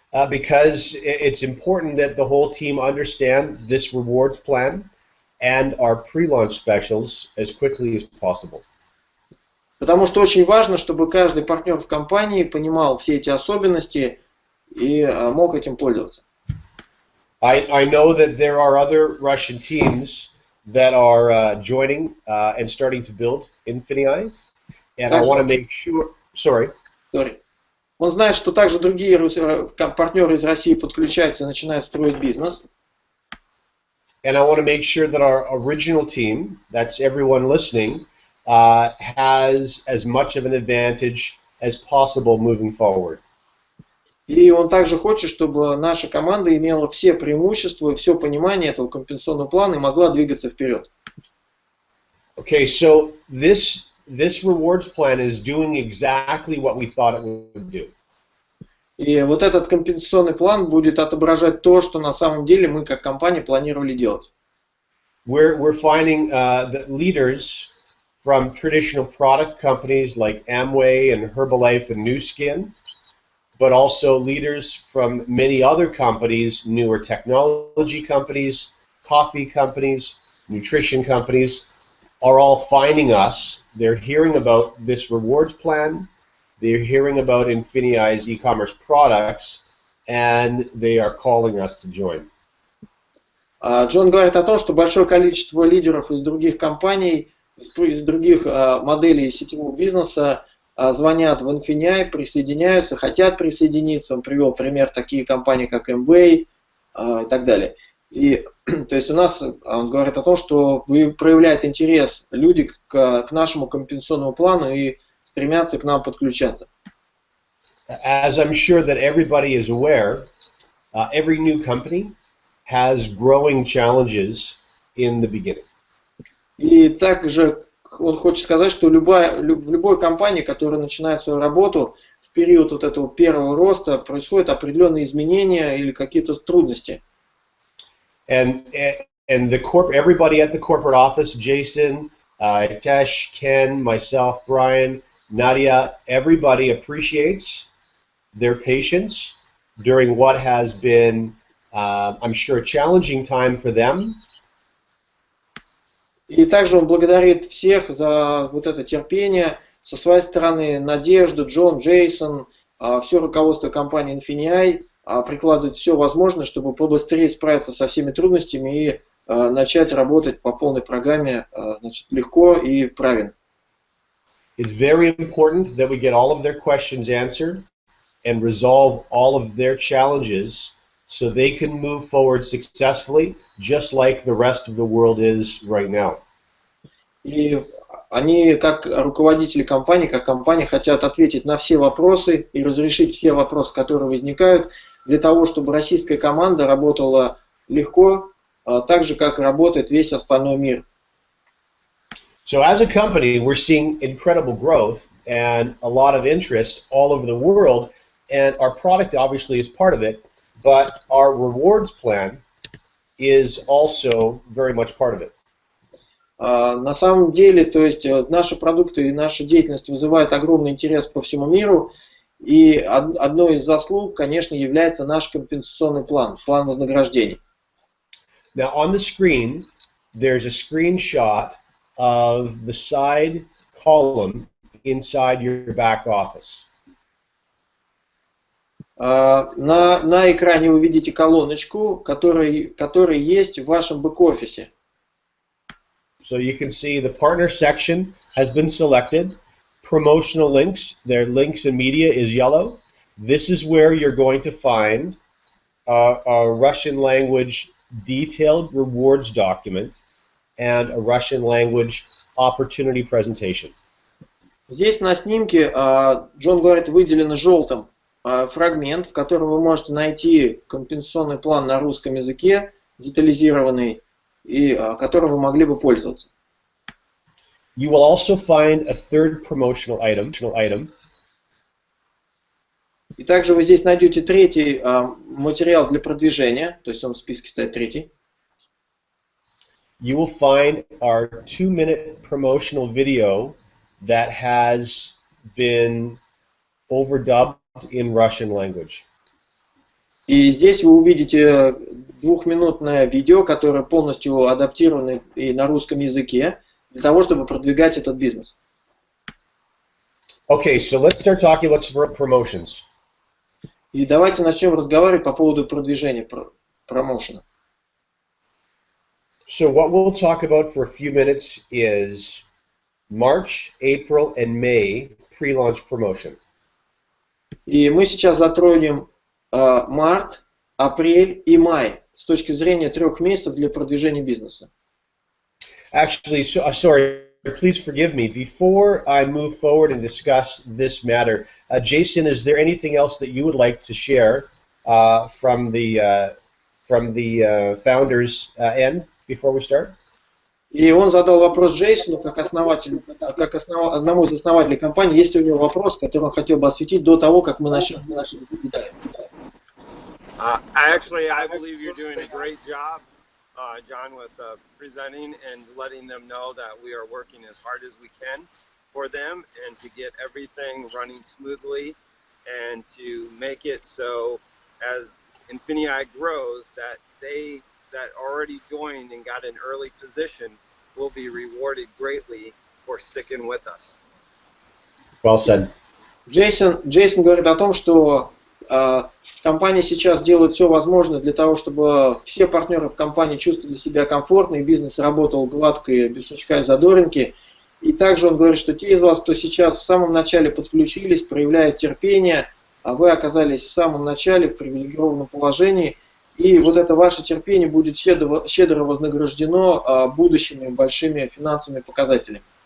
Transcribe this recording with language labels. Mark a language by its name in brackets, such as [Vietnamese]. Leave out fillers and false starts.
[English] Because it's important that the whole team understand this rewards plan and our pre-launch specials as quickly as possible. [Russian] Потому что очень важно, чтобы каждый партнер в компании понимал все эти особенности и мог этим пользоваться. [English] I know that there are other Russian teams that are joining and starting to build INFINII, and I want to make sure. Sorry. [Russian] Он знает, что также другие партнеры из России подключаются и начинают строить бизнес. [English] And I want to make sure that our original team, that's everyone listening, has as much of an advantage as possible moving forward. [Russian] И он также хочет, чтобы наша команда имела все преимущества и все понимание этого компенсационного плана и могла двигаться вперед. [English] Okay, so this rewards plan is doing exactly what we thought it would do. [Russian] И вот этот компенсационный план будет отображать то, что на самом деле мы как компания планировали делать. [English] We're finding that leaders from traditional product companies like Amway and Herbalife and Nu Skin, but also leaders from many other companies, newer technology companies, coffee companies, nutrition companies, are all finding us. They're hearing about this rewards plan, they're hearing about INFINII's e-commerce products, and they are calling us to join. [Russian] Джон говорит о том, что большое количество лидеров из других компаний, из других моделей сетевого бизнеса звонят в INFINII, присоединяются, хотят присоединиться. Он привел пример такие компании, как Amway и так далее. И, то есть у нас, он говорит о том, что проявляют интерес люди к нашему компенсационному плану и стремятся к нам подключаться. [English] As I'm sure that everybody is aware, every new company has growing challenges in the beginning. [Russian] И также он хочет сказать, что в любой компании, которая начинает свою работу, в период вот этого первого роста происходят определенные изменения или какие-то трудности. [English] And everybody at the corporate office, Jason, Tesh, Ken, myself, Brian, Nadia, everybody appreciates their patience during what has been, I'm sure, a challenging time for them. [Russian] И также он благодарит всех за вот это терпение. Со своей стороны Надежда, Джон, Джейсон, все руководство компании INFINII прикладывает все возможное, чтобы побыстрее справиться со всеми трудностями и начать работать по полной программе, значит, легко и правильно. [English] It's very important that we get all of their questions answered and resolve all of their challenges so they can move forward successfully, just like the rest of the world is right now. [Russian] И они, как руководители компании, как компания, хотят ответить на все вопросы и разрешить все вопросы, которые возникают, для того, чтобы российская команда работала легко, так же, как работает весь остальной мир. [English] So as a company, we're seeing incredible growth and a lot of interest all over the world, and our product obviously is part of it, but our rewards plan is also very much part of it. [Russian] На самом деле, то есть наши продукты и наша деятельность вызывают огромный интерес по всему миру, и одной из заслуг, конечно, является наш компенсационный план, план вознаграждений. [English] Now on the screen, there's a screenshot of the side column inside your back office. [Russian] На экране вы видите колоночку, которая есть в вашем бэк-офисе. [English] So you can see the partner section has been selected. Promotional links, their links and media is yellow. This is where you're going to find a Russian language detailed rewards document and a Russian language opportunity presentation. [Russian] Здесь на снимке, Джон говорит, выделено желтым фрагмент, в котором вы можете найти компенсационный план на русском языке, детализированный, и которым вы могли бы пользоваться. [English] You will also find a third promotional item. [Russian] И также вы здесь найдете третий материал для продвижения, то есть он в списке стоит третий. [English] You will find our 2-minute promotional video that has been overdubbed in Russian language. [Russian] И здесь вы увидите двухминутное видео, которое полностью адаптировано и на русском языке, для того, чтобы продвигать этот бизнес. [English] Okay, so let's start talking about promotions. [Russian] И давайте начнем разговаривать по поводу продвижения, промоушена. [English] So what we'll talk about for a few minutes is March, April, and May pre-launch promotion. [Russian] И мы сейчас затронем март, апрель и май с точки зрения 3 месяцев для продвижения бизнеса. [English] Actually, sorry, please forgive me. Before I move forward and discuss this matter, Jason, is there anything else that you would like to share from the founders' end before we start? [Russian] И он задал вопрос Джейсону, как одному из основателей компании, есть ли у него вопрос, который он хотел бы осветить до того, как мы начнем. [English] Actually, I believe you're doing a great job, John, with presenting and letting them know that we are working as hard as we can for them and to get everything running smoothly and to make it so as INFINII grows that they that already joined and got an early position will be rewarded greatly for sticking with us. Well said. [Russian] Джейсон говорит о том, что компания сейчас делает все возможное для того, чтобы все партнеры в компании чувствовали себя комфортно и бизнес работал гладко и без сучка и задоринки. И также он говорит, что те из вас, кто сейчас в самом начале подключились, проявляют терпение, а вы оказались в самом начале в привилегированном положении, и вот это ваше терпение будет щедро вознаграждено будущими большими финансовыми показателями.